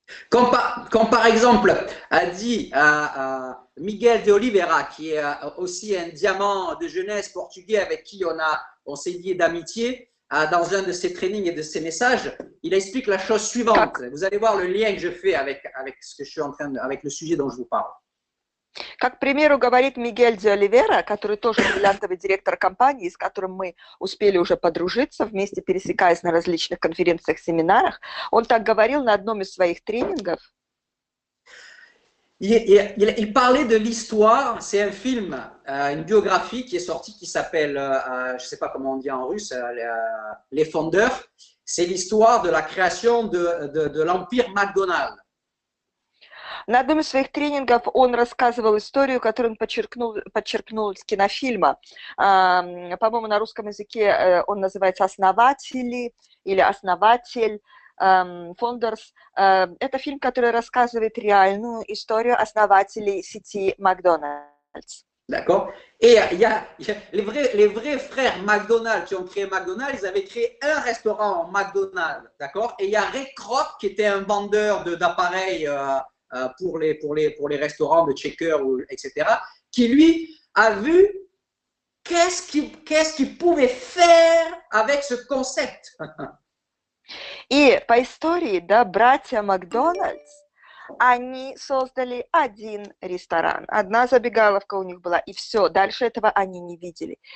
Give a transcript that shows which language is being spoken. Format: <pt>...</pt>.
<fr>Comme par exemple a dit Miguel de Oliveira, qui est aussi un diamant de jeunesse portugais avec qui on s'est lié d'amitié dans un de ses trainings et de ses messages, il explique la chose suivante. Vous allez voir le lien que je fais avec ce que je suis avec le sujet dont je vous parle.</fr> <ru>Как, к примеру, говорит Мигель де Оливера, который тоже бриллиантовый директор компании, с которым мы успели уже подружиться, вместе пересекаясь на различных конференциях, семинарах, он так говорил на одном из своих тренингов.</ru> <fr>Il parlait de l'histoire, c'est un film, une biographie qui est sortie qui s'appelle, je ne sais pas comment on dit en russe, Les Fondeurs. C'est l'histoire de la création de l'empire McDonald's.</fr> <ru>На одном из своих тренингов он рассказывал историю, которую он подчеркнул из кинофильма. По-моему, на русском языке он называется «Основатели» или «Основатель», «Founders». Это фильм, который рассказывает реальную историю основателей сети Макдональдс.</ru> <fr>D'accord. Et il y a les vrais frères McDonald's qui ont créé McDonald's, ils avaient créé un restaurant McDonald's, d'accord. Et il y a Ray Kroc qui était un vendeur d'appareils pour les restaurants de checker, etc., qui lui a vu qu'est-ce qu'il pouvait faire avec ce concept.</fr> <ru>И по истории, да, братья Макдональдс, они создали один ресторан, одна забегаловка у них была, и все, дальше этого они не видели.</ru>